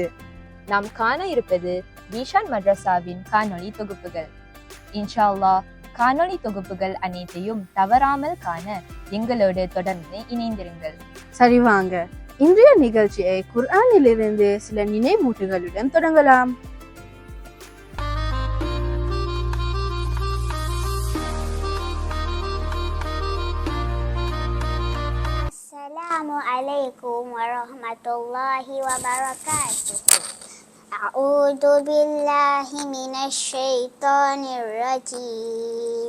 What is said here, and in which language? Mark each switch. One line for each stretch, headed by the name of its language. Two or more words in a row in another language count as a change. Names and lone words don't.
Tamil: நாம் காண இருப்பது ஈஷான் மദ്രസാவின் காணொளி தொகுப்புகள்.
Arabic: إن شاء الله
Tamil: காணொளி தொகுப்புகள் அனைத்தையும் தவறாமல் காண எங்களோடு தொடர்ந்து இணைந்திருங்கள். சரி, வாங்க இன்றைய நிகழ்ச்சியை குர்ஆனிலிருந்து சில நினைவூட்டுகளுடன் தொடங்கலாம்.
Arabic: السلام عليكم ورحمة الله وبركاته. أعوذ بالله من الشيطان الرجيم.